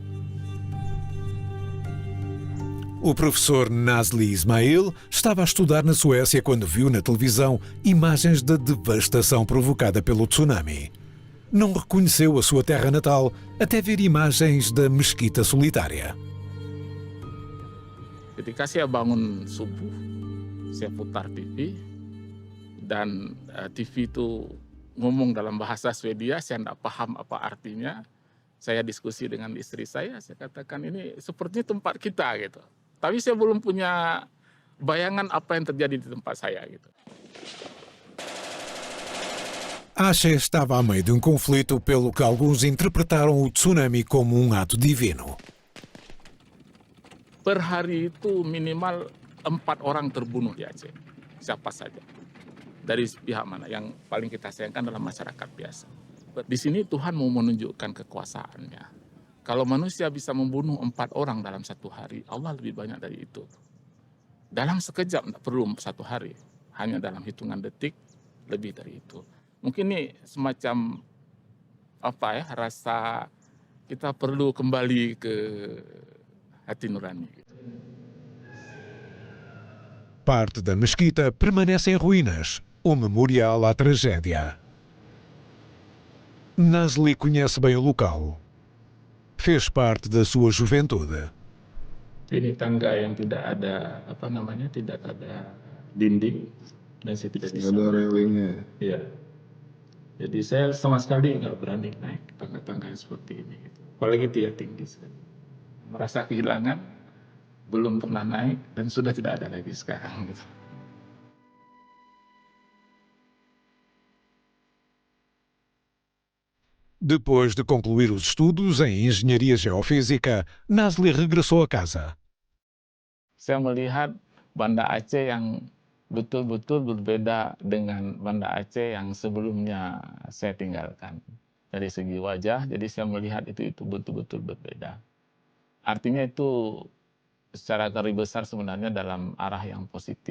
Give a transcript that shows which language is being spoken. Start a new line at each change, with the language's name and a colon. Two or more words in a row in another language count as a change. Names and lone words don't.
Portuguese: O professor Nazli Ismail estava a estudar na Suécia quando viu na televisão imagens da devastação provocada pelo tsunami. Não reconheceu a sua terra natal até ver imagens da mesquita solitária.
Indonesian: Ketika saya bangun subuh, saya putar TV dan TV itu ngomong dalam bahasa Swedia, saya tidak paham apa artinya. Saya diskusi dengan istri saya katakan ini sepertinya tempat kita gitu. Tapi saya belum punya bayangan apa yang terjadi di tempat saya gitu.
Portuguese: Ashe estava a meio de um conflito pelo que alguns interpretaram o tsunami como um ato divino.
Indonesian: Per hari itu minimal 4 orang terbunuh di Aceh. Siapa saja. Dari pihak mana. Yang paling kita sayangkan adalah masyarakat biasa. Di sini Tuhan mau menunjukkan kekuasaannya. Kalau manusia bisa membunuh 4 orang dalam 1 hari, Allah lebih banyak dari itu. Dalam sekejap, tidak perlu 1 hari. Hanya dalam hitungan detik, lebih dari itu. Mungkin ini semacam rasa kita perlu kembali ke hati nurani.
Portuguese: Parte da mesquita permanece em ruínas, um memorial à tragédia. Nazli conhece bem o local. Fez parte da sua juventude.
Indonesian: Ini tangga yang tidak ada tidak ada dinding dan saya tidak bisa. Ada railingnya. Iya. Jadi saya sama sekali nggak berani naik tangga-tangga yang seperti ini. Gitu. Apalagi dia tinggi sekali. Merasa kehilangan, belum pernah naik dan sudah tidak ada lagi sekarang. Gitu.
Portuguese: Depois de concluir os estudos em Engenharia Geofísica, Nazli regressou a casa.
Indonesian: Saya melihat Banda Aceh yang betul-betul berbeda dengan Banda Aceh yang sebelumnya saya tinggalkan. Dari segi wajah, jadi saya melihat itu betul-betul berbeda. Artinya itu secara garis besar sebenarnya dalam arah yang positif.